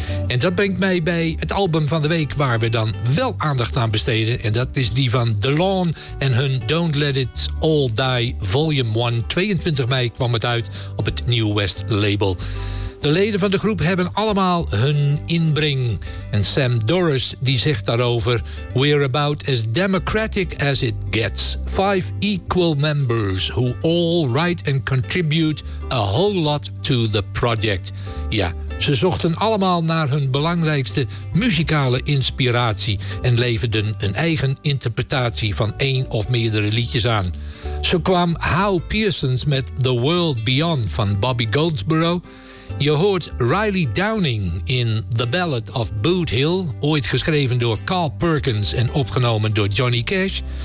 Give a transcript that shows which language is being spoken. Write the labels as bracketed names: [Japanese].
[Dutch] En dat brengt mij bij het album van de week waar we dan wel aandacht aan besteden. En dat is die van The Lawn en hun Don't Let It All Die Volume 1. 22 mei kwam het uit op het New West label. De leden van de groep hebben allemaal hun inbreng. En Sam Doris die zegt daarover: [English] "We're about as democratic as it gets. 5 equal members who all write and contribute a whole lot to the project." [Dutch] Ja, ze zochten allemaal naar hun belangrijkste muzikale inspiratie en leverden een eigen interpretatie van één of meerdere liedjes aan. Zo kwam Hal Pearsons met The World Beyond van Bobby Goldsboro. Je hoort Riley Downing in The Ballad of Boot Hill, ooit geschreven door Carl Perkins en opgenomen door Johnny Cash.